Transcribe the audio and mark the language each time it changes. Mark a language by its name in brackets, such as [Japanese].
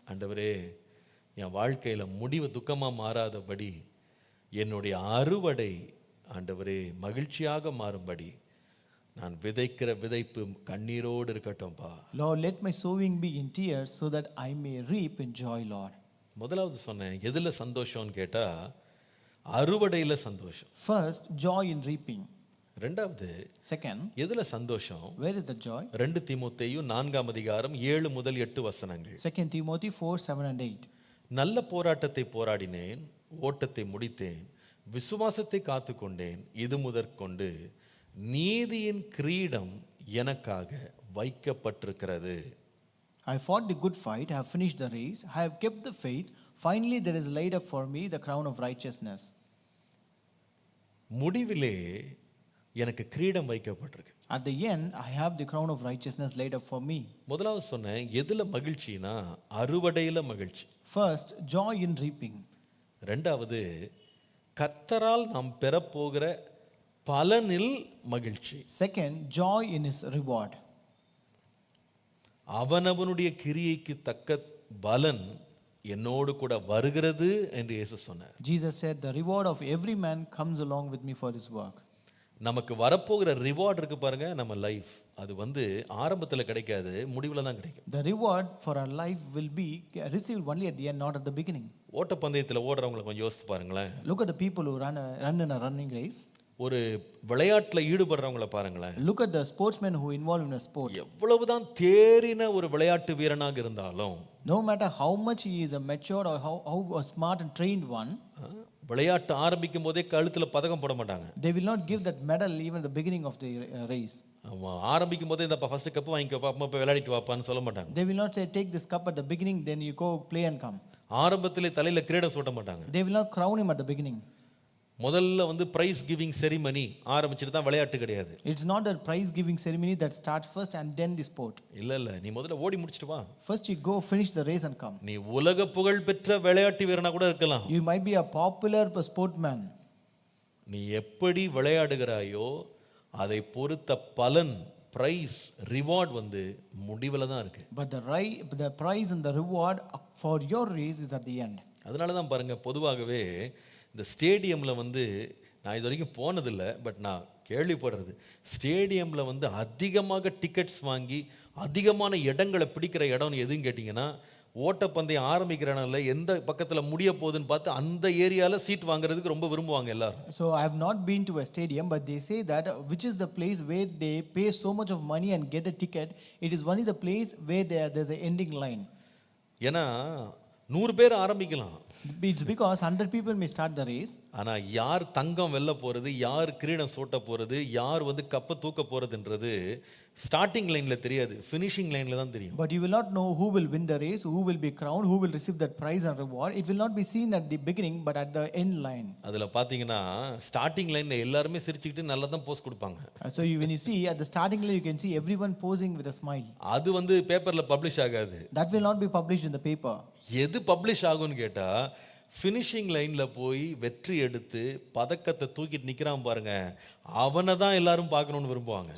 [Tamil] ஆண்டவரே, என் வாழ்க்கையில முடிவு துக்கமா மாறாதபடி என்னுடைய அறுவடை ஆண்டவரே மகிழ்ச்சியாக மாறும்படி நான் விதைக்கிற விதைப்பு கண்ணீரோடு இருக்கட்டும்பா. [English] Lord, let my sowing be in tears so that I may reap in joy, Lord. [Tamil] முதலாவது சொன்னேன், எதுல சந்தோஷம்னு கேட்டா அறுவடையில சந்தோஷம். [English] First, joy in reaping. [Tamil] ரெண்டாவது, [English] Second, [Tamil] எதுல சந்தோஷம்? [English] where is the joy? [Tamil] 2 தீமோத்தேயு 4 முதல் 8 வசனங்கள். [English] 2 Timothy 4, 7 and 8. [Tamil] நல்ல போராட்டத்தை போராடினேன், ஓட்டத்தை முடித்தேன், விசுவாசத்தை காத்துக்கொண்டேன். இது முதற்கொண்டு நீதியின் கிரீடம் எனக்காக வைக்கப்பட்டிருக்கிறது. [English] I fought the good fight, I have finished the race, I have kept the faith. Finally, there is laid up for me the crown of righteousness. [Tamil] முடிவிலே எனக்கு கிரீடம் வைக்கப்பட்டிருக்கு. [English] At the end, I have the crown of righteousness laid up for me. [Tamil] முதலாவது சொன்னேன், எதுல மகிழ்ச்சினா அறுவடையில மகிழ்ச்சி. [English] First, joy in reaping. [Tamil] ரெண்டாவது, கர்த்தரால் நாம் பெறப்போகிற பலனில் மகிழ்ச்சி. [English] Second, joy in his reward. [Tamil] அவனவனுடைய கிரியைக்கு தக்க பலன் என்னோடு கூட வருகிறது என்று இயேசு சொன்னார். [English] Jesus said, the reward of every man comes along with me for his work. [Tamil] நமக்கு வரப்போகிற ரிவார்ட் இருக்கு பாருங்க, நம்ம லைஃப், அது ஆரம்பத்தில் கிடைக்காது, முடிவில் தான் கிடைக்கும். [English] The reward for our life will be received only at the end, not at the beginning. [Tamil] ஓட்டப்பந்தயத்தில் ஓடுறவங்களை கொஞ்சம் யோசித்து பாருங்களேன். [English] Look at the people who run in a running race. [Tamil] ஒரு விளையாட்டில் ஈடுபடுறவங்கள பாருங்களேன். [English] Look at the sportsmen who involved in a sport. [Tamil] எவ்வளவுதான் தேறின ஒரு விளையாட்டு வீரனாக இருந்தாலும், [English] no matter how much he is a matured or how a smart and trained one, [Tamil] விளையாட்டு ஆரம்பிக்கும் போதே கழுத்துல பதக்கம் போட மாட்டாங்க. [English] they will not give that medal even at the beginning of the race. [Tamil] ஆமா, ஆரம்பிக்கும் போதே இந்த [English] first cup [Tamil] வாங்கிக்கோ, அம்மா போய் விளையாடிட்டு வாப்பான்னு சொல்ல மாட்டாங்க. [English] They will not say take this cup at the beginning, then you go play and come. [Tamil] ஆரம்பத்திலே தலையில கிரீடம் சூட்ட மாட்டாங்க. [English] They will not crown him at the beginning. [Tamil] முதல்ல [English] prize giving ceremony [Tamil] ஆரம்பிச்சிட்டு தான் விளையாட்டு கிடையாது. [English] It's not a prize giving ceremony that starts first and then the sport. [Tamil] இல்ல, நீ முதல்ல ஓடி முடிச்சிட்டு வா. [English] First you go finish the race and come. [Tamil] நீ உலக புகழ் பெற்ற விளையாட்டு வீரனா கூட இருக்கலாம். [English] You might be a popular sportman. [Tamil] நீ எப்படி விளையாடுகிறாயோ அதை பொறுத்த பலன், பிரைஸ், ரிவார்ட் முடிவுல தான் இருக்கு. [English] But the prize and the reward for your race is at the end. [Tamil] அதனால தான் பாருங்க, பொதுவாகவே இந்த ஸ்டேடியமில் நான் இது வரைக்கும் போனதில்லை, பட் நான் கேள்விப்படுறது, ஸ்டேடியமில் அதிகமாக டிக்கெட்ஸ் வாங்கி அதிகமான இடங்களை பிடிக்கிற இடம்னு எதுன்னு கேட்டிங்கன்னா, ஓட்டப்பந்தயம் ஆரம்பிக்கிறனால எந்த பக்கத்தில் முடிய போகுதுன்னு பார்த்து அந்த ஏரியாவில் சீட் வாங்குறதுக்கு ரொம்ப விரும்புவாங்க எல்லாரும். [English] So I have not been to a stadium, but they say that which is the place where they pay so much of money and get a ticket, it is only the place where there's an ending line. [Tamil] ஏன்னா 100 பேர் ஆரம்பிக்கலாம். [English] It's because 100 people may start the race. [Tamil] ஆனா யார் தங்கம் வெல்ல போறது, யார் கிரீடம் சூட்ட போறது, யார் கப்ப தூக்க போறதுன்றது ஸ்டார்டிங் லைன்ல தெரியாது, ஃபினிஷிங் லைன்ல தான் தெரியும். [English] But you will not know who will win the race, who will be crowned, who will receive that prize and reward. It will not be seen at the beginning but at the end line. [Tamil] அதுல பாத்தீங்கன்னா starting லைன்ல எல்லாரும் சிரிச்சிட்டு நல்லா தான் போஸ் கொடுப்பாங்க. [English] So when you see at the starting line, you can see everyone posing with a smile. [Tamil] அது பேப்பர்ல பப்ளிஷ் ஆகாது. [English] That will not be published in the paper. [Tamil] எது பப்ளிஷ் ஆகும்னு கேட்டா, ஃபினிஷிங் லைன்ல போய் வெற்றி எடுத்து பதக்கத்தை தூக்கிட்டு நிக்கிறான் பாருங்க, அவனை தான் எல்லாரும் பார்க்கணும்னு விரும்புவாங்க.